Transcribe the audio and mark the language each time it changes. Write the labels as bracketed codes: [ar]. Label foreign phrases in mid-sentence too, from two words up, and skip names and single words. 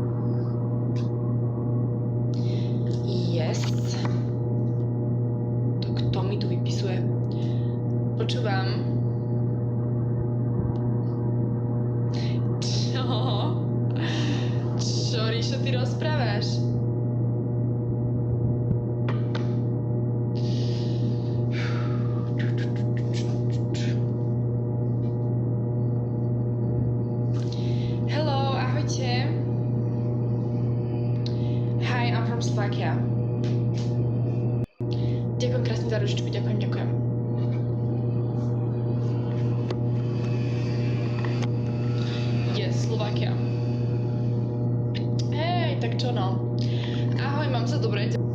[en] Yes. [sk] To kto mi tu vypisuje? Počúvam. Čo, Ríšo, ty rozprávaš? [en] Hi, I'm from Slovakia. [sk] Ďakujem krásne za ručičku, ďakujem. [en] Yes, Slovakia. [sk] Hej, tak čo no? Ahoj, mám sa dobre.